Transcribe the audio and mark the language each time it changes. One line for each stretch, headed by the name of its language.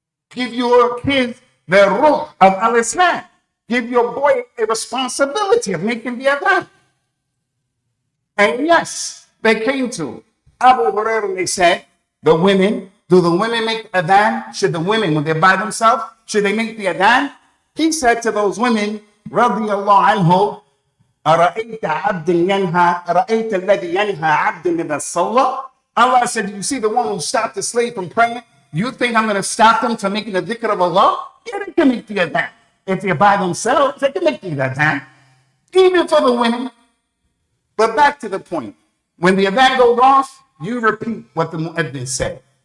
English: Give your kids the ruh of al-Islam. Give your boy a responsibility of making the adhan. And yes, they came to Abu Hurairah and they said, do the women make the adhan? Should the women, when they're by themselves, should they make the adhan? He said to those women, radiyallahu anhu,
Arabic: أرأيت عبد ينهى أرأيت الذي ينهى عبد إذا صلى.
English: Allah said, you see the one who stopped the slave from praying? You think I'm going to stop them from making the dhikr of Allah? Yeah, they can make the adhan. If they're by themselves, they can make the adhan. Even for the women. But back to the point. When the adhan goes off, you repeat what the mu'adhin said.